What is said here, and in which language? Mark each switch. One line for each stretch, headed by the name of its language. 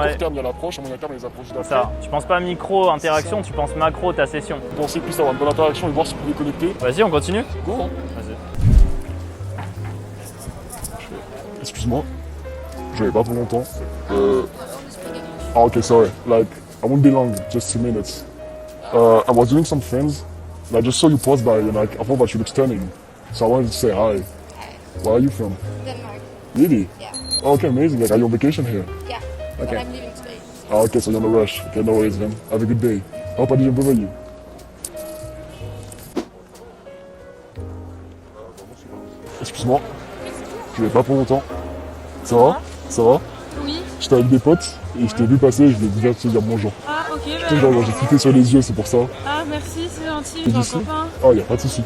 French: Ouais. court terme, il y a l'approche, à moyen terme, il y a les approches d'après. Ça, tu penses pas micro interaction, tu penses macro ta session. Pensez plus avoir une bonne interaction et voir si vous pouvez connecter. Vas-y, on continue. Go, hein. Vas-y. Excuse-moi, j'avais pas pour longtemps.
English: Ah, ok, sorry. Like, I won't be long, just 2 minutes. I was doing some things, and I just saw you pass by, and like, I thought that you looked stunning. So I wanted to say hi. Where are you from? Denmark. Really? Yeah. Oh, okay, amazing. Like, are you on vacation here? Yeah. Okay. But I'm leaving today. Ah, okay, so you're on a rush. Okay, no worries, man. Have a good day. I hope I didn't bother you.
French: Excuse-moi, je vais pas pour longtemps. Ça va? Ça va? Oui. J'étais avec des potes et je t'ai vu passer, je voulais déjà te dire bonjour. Ah, ok, Putain, genre, j'ai cliqué sur les yeux, c'est pour ça. Ah, merci, c'est gentil, T'es j'ai un d'ici? copain. Ah, y a pas de soucis.